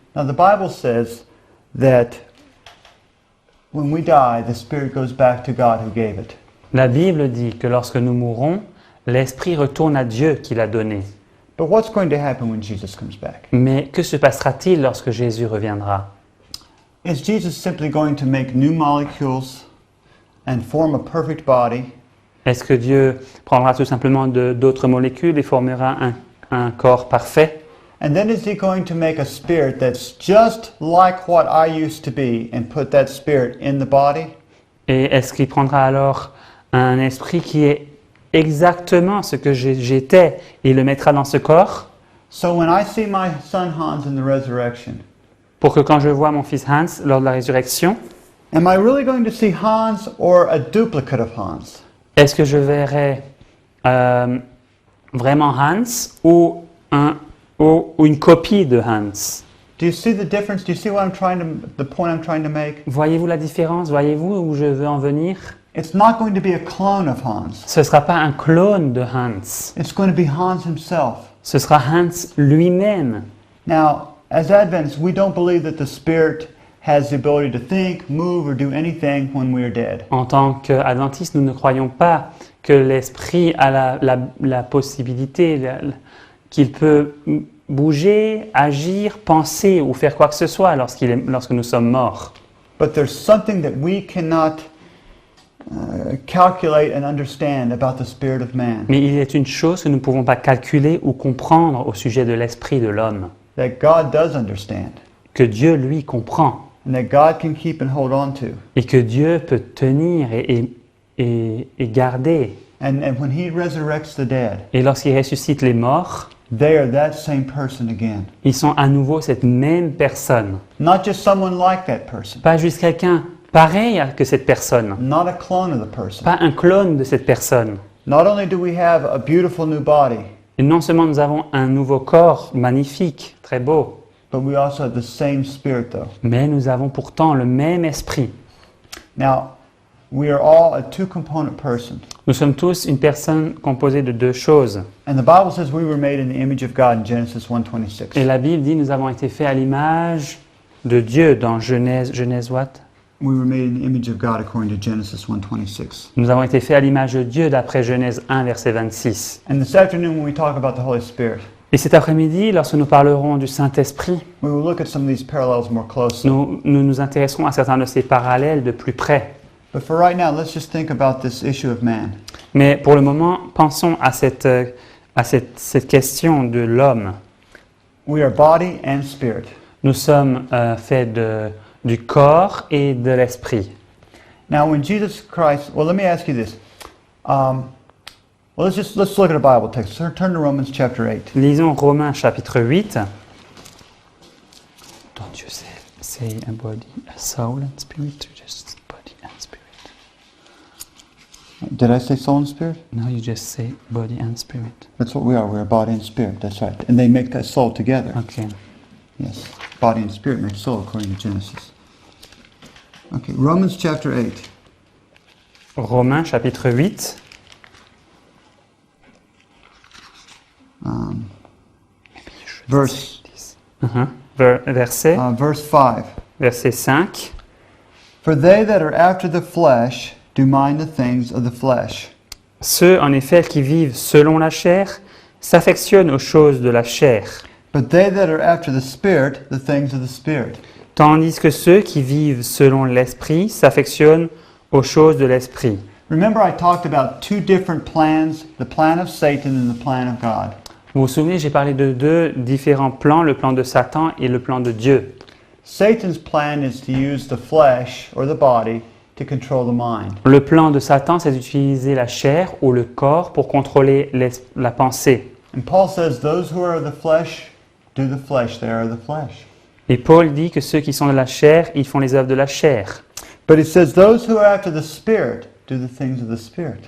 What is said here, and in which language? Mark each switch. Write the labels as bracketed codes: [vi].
[en] Now, the Bible says that when we die, the spirit goes back to God who gave it. [fr] La Bible dit que lorsque nous mourrons, l'esprit retourne à Dieu qui l'a donné. [en] But what's going to happen when Jesus comes back? [fr] Mais que se passera-t-il lorsque Jésus reviendra? [en] Is Jesus simply going to make new molecules and form a perfect body [fr] Est-ce que Dieu prendra tout simplement d'autres molécules et formera un corps parfait? [en] And then is he going to make a spirit that's just like what I used to be and put that spirit in the body? [fr] Et est-ce qu'il prendra alors un esprit qui est exactement ce que j'étais et le mettra dans ce corps [en] So when I see my son Hans in the resurrection, [fr] pour que quand je vois mon fils Hans lors de la résurrection, [en] am I really going to see Hans or a duplicate of Hans? [fr] est-ce que je verrai vraiment Hans ou une copie de Hans? [en] Do you see the difference? Do you see the point I'm trying to make? [fr] Voyez-vous la différence? Voyez-vous où je veux en venir? [en] It's not going to be a clone of Hans. [fr] Ce ne sera pas un clone de Hans. [en] It's going to be Hans himself. [fr] Ce sera Hans lui-même. [en] Now, as Adventists, we don't believe that the Spirit has the ability to think, move, or do anything when we are dead. [fr] En tant qu'adventistes, nous ne croyons pas que l'esprit a la possibilité qu'il peut bouger, agir, penser ou faire quoi que ce soit lorsque nous sommes morts. [en] But there's something that we cannot calculate and understand about the spirit of man. [fr] Mais il est une chose que nous ne pouvons pas calculer ou comprendre au sujet de l'esprit de l'homme, [en] That God does understand. [fr] que Dieu, lui, comprend, [en] And that God can keep and hold on to. [fr] et que Dieu peut tenir et garder. [en] And when He resurrects the dead, [fr] Et lorsqu'il ressuscite les morts, [en] they are that same person again. [fr] ils sont à nouveau cette même personne. [en] Not just someone like that person. [fr] Pas juste quelqu'un pareil que cette personne, [en] Not a clone of the person. [fr] pas un clone de cette personne. [en] Not only do we have a beautiful new body, [fr] Et non seulement nous avons un nouveau corps magnifique, très beau, [en] but we also have the same spirit though. [fr] mais nous avons pourtant le même esprit. [en] Now, we are all a two-component person. [fr] Nous sommes tous une personne composée de deux choses. [en] And the Bible says we were made in the image of God in Genesis 1:26. [fr] Et la Bible dit nous avons été faits à l'image de Dieu dans Genèse [en] what? We were made in the image of God according to Genesis 1:26. [fr] Nous avons été faits à l'image de Dieu d'après Genèse 1 verset 26. [en] And this afternoon when we talk about the Holy Spirit, [fr] Et cet après-midi, lorsque nous parlerons du Saint-Esprit, [en] we will look at some of these parallels more closely. [fr] nous nous intéresserons à certains de ces parallèles de plus près. [en] But for right now, let's just think about this issue of man. [fr] Mais pour le moment, pensons à cette question de l'homme. [en] We are body and spirit. [fr] Nous sommes faits du corps et de l'esprit. [en] Now, when Jesus Christ, well, let me ask you this. Let's look at a Bible text. Turn to Romans chapter 8. [fr] Lisons Romains chapitre 8. [en] Don't you say a body, a soul and spirit, or just body and spirit? Did I say soul and spirit? No, you just say body and spirit. That's what we are. We're body and spirit. That's right. And they make that soul together. Okay. Yes. Body and spirit make soul according to Genesis. Okay, Romans chapter 8. [fr] Romains chapitre 8. [en] Verse [fr] Verset, [en] verse 5. [fr] verset 5. [en] For they that are after the flesh do mind the things of the flesh. [fr] Ceux, en effet, qui vivent selon la chair s'affectionnent aux choses de la chair, [en] But they that are after the Spirit, the things of the Spirit. [fr] tandis que ceux qui vivent selon l'esprit s'affectionnent aux choses de l'esprit. [en] Remember I talked about two different plans, the plan of Satan and the plan of God. [fr] Vous vous souvenez, j'ai parlé de deux différents plans, le plan de Satan et le plan de Dieu. [en] Satan's plan is to use the flesh or the body to control the mind. [fr] Le plan de Satan, c'est d'utiliser la chair ou le corps pour contrôler la pensée. [en] And Paul says those who are of the flesh do the flesh, they are of the flesh. [fr] Et Paul dit que ceux qui sont de la chair, ils font les œuvres de la chair. [en] But he says those who are after the Spirit do the things of the Spirit.